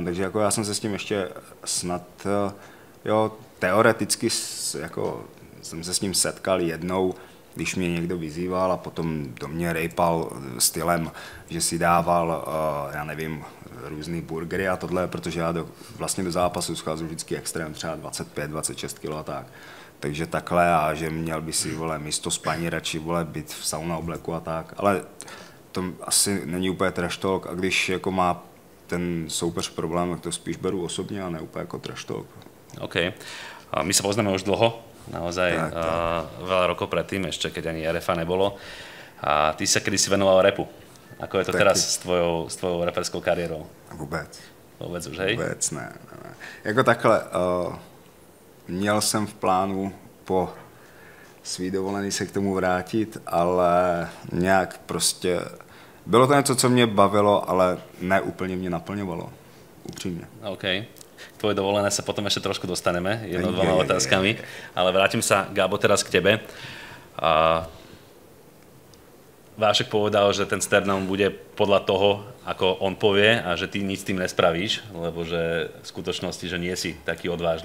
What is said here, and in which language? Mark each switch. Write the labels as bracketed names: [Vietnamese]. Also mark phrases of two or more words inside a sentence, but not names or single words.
[Czech] Takže jako já jsem se s tím ještě snad, teoreticky jako jsem se s ním setkal jednou, když mě někdo vyzýval a potom do mě rejpal stylem, že si dával, já nevím, různý burgery a tohle, protože já vlastně do zápasu scházím vždycky extrém, třeba 25-26 kg a tak. Takže takhle a že měl by si, místo spaní radši, být v sauna obleku a tak. Ale to asi není úplně [English] trash talk [Czech] a když jako má ten soupeř problém, tak to spíš beru osobně a ne úplně jako [English] trash talk. [Czech] OK. [Slovak] My sa poznáme už dlho, naozaj veľa rokov predtým, ešte keď ani RFA nebolo. A ty sa kedysi venoval rapu. Ako je to teraz s tvojou raperskou kariérou? Vôbec. [Czech] Vůbec už, hej? Vůbec ne. Jako takhle, měl jsem v plánu po svý dovolený se k tomu vrátit, ale nějak prostě, bylo to něco, co mě bavilo, ale ne úplně mě naplňovalo, upřímně. OK. [Slovak] K tvojej dovolené sa potom ešte trošku dostaneme, dvoma otázkami, ale vrátim sa, Gábo, teraz k tebe. Vášek povedal, že ten Sternam bude podľa toho, ako on povie a že ty nič s tým nespravíš, lebo že v skutočnosti, že nie si taký odvážny.